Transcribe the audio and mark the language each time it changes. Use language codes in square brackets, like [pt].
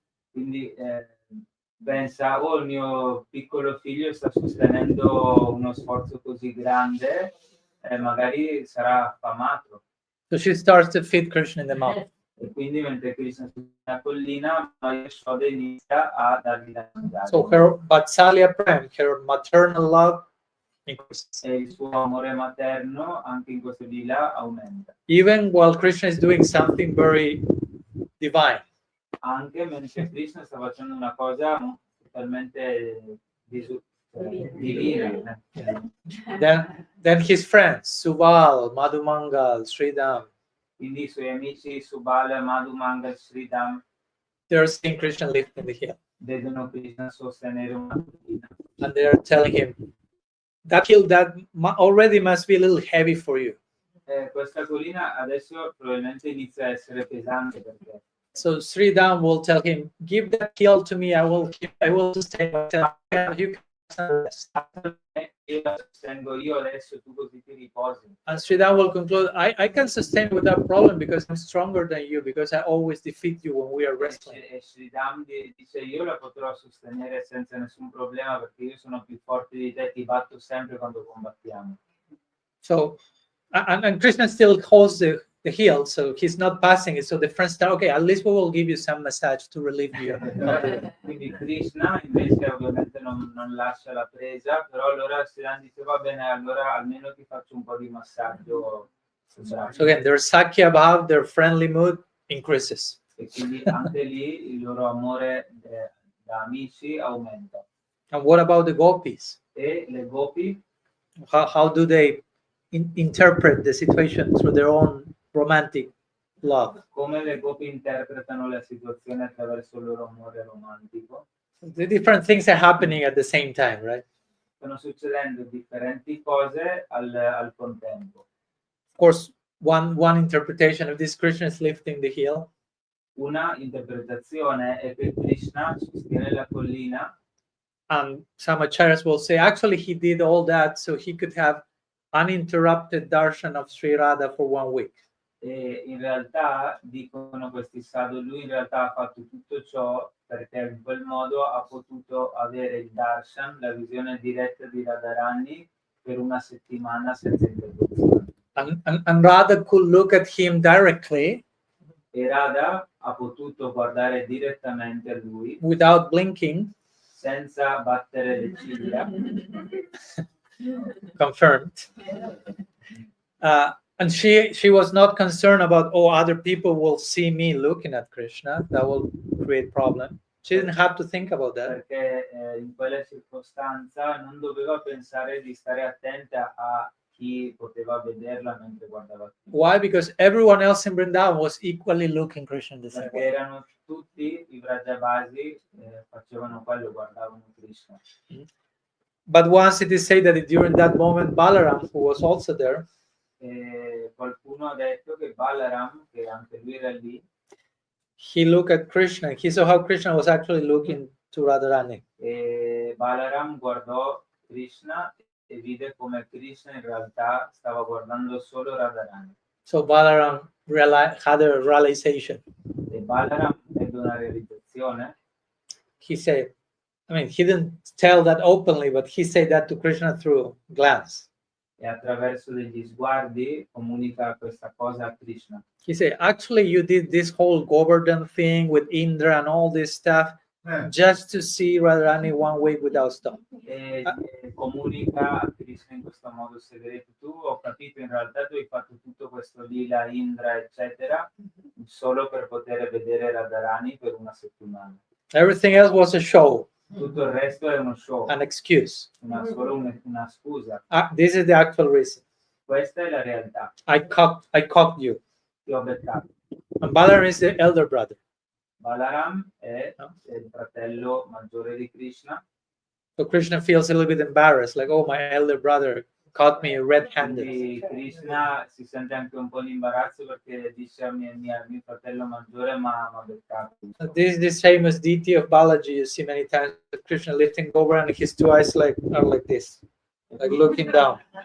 [it] Quindi pensa, oh, il mio piccolo figlio sta sostenendo uno sforzo così grande, magari sarà affamato. [en] So she starts to feed Krishna in the mouth. [it] E quindi mentre Krishna sta sulla collina, Yashoda inizia a dargli da mangiare. [en] So her Vatsalya Prem, her maternal love increases. [it] E il suo amore materno anche in questo lila aumenta. [en] Even while Krishna is doing something very divine. [it] Anche mentre Krishna sta facendo una cosa totalmente divina. [en] Then his friends, Subal, Madhumangal, Sridham, [it] Quindi i suoi amici Subala, Madhumangal, Sridham [en] they're seeing Krishna lifting the hill. [it] vedono Krishna sostenere una collina. [en] And they're telling him, that hill that already must be a little heavy for you. [it] Questa collina adesso probabilmente inizia a essere pesante per te. [en] So Sridham will tell him, give that hill to me, I will sustain myself. You can rest. [it] Io la sostengo io adesso, tu così ti riposi. [en] And Sridham will conclude, I can sustain without problem because I'm stronger than you, because I always defeat you when we are wrestling. [it] E Sridham dice, io la potrò sostenere senza nessun problema perché io sono più forte di te, ti batto sempre quando combattiamo. [en] So, and Krishna still holds the heel, so he's not passing it. So the friends start, okay, at least we will give you some massage to relieve you. [it] Quindi Krishna invece ovviamente non lascia la presa, però allora Sridham dice, va bene, allora almeno ti faccio un po' di massaggio. [en] So again, their Sakya Bhav, their friendly mood increases. [it] E quindi anche lì il loro amore da amici aumenta. [en] And what about the gopis? [it] E le gopi, [en] How do they interpret the situation through their own romantic love? [it] come le gopi interpretano la situazione attraverso il loro amore romantico? [en] The different things are happening at the same time, right? [it] Stanno succedendo differenti cose al contempo. [en] Of course, one interpretation of this, Krishna is lifting the hill. [it] Una interpretazione è che Krishna sostiene la collina. [en] And some acharyas will say, actually, he did all that so he could have uninterrupted darshan of Sri Radha for 1 week. [it] E in realtà, dicono questi sadhu, lui in realtà ha fatto tutto ciò perché in quel modo ha potuto avere il darshan, la visione diretta di Radharani per una settimana senza interruzione. [en] And Radha could look at him directly [it] E Radha ha potuto guardare direttamente a lui [en] without blinking. [it] senza battere le ciglia. [en] Confirmed. And she was not concerned about, oh, other people will see me looking at Krishna. That will create problem. She didn't have to think about that. [it] Perché in quella circostanza non doveva pensare di stare attenta a chi poteva vederla mentre guardava Krishna. [en] Why? Because everyone else in Vrindavan was equally looking Krishna the same [it] Perché [en] way. [it] erano tutti i Vrajabasi, facevano quello, guardavano Krishna. [en] But once it is said that during that moment, Balaram, who was also there, [it] E qualcuno ha detto che Balaram, che anche lui era lì, [en] he looked at Krishna. He saw how Krishna was actually looking to Radharani. [it] e Balaram guardò Krishna e vide come Krishna in realtà stava guardando solo Radharani. [en] So Balaram had a realization. [it] E Balaram ebbe una realizzazione. [en] He said, I mean, he didn't tell that openly, but he said that to Krishna through glance. [it] E attraverso degli sguardi comunica questa cosa a Krishna. [en] He said, actually, you did this whole Govardhan thing with Indra and all this stuff just to see Radharani one week without stop. [it] E comunica a Krishna in questo modo segreto. Tu, ho capito, in realtà tu hai fatto tutto questo lila, Indra, eccetera, solo per poter vedere Radharani per una settimana. [en] Everything else was a show, [it] Tutto il resto è uno show, [en] an excuse. [it] solo una scusa. [en] This is the actual reason. [it] Questa è la realtà. [en] I caught you. [it] Ti ho beccato. [en] And Balaram is the elder brother. [it] Balaram è il fratello maggiore di Krishna. [en] So Krishna feels a little bit embarrassed, like, oh, my elder brother caught me red-handed. [it] Quindi Krishna si sente anche un po' di imbarazzo perché dice a mio fratello maggiore ma beccato. [en] This is this famous deity of Balaji you see many times. Krishna lifting over and his two eyes are like this, like looking down.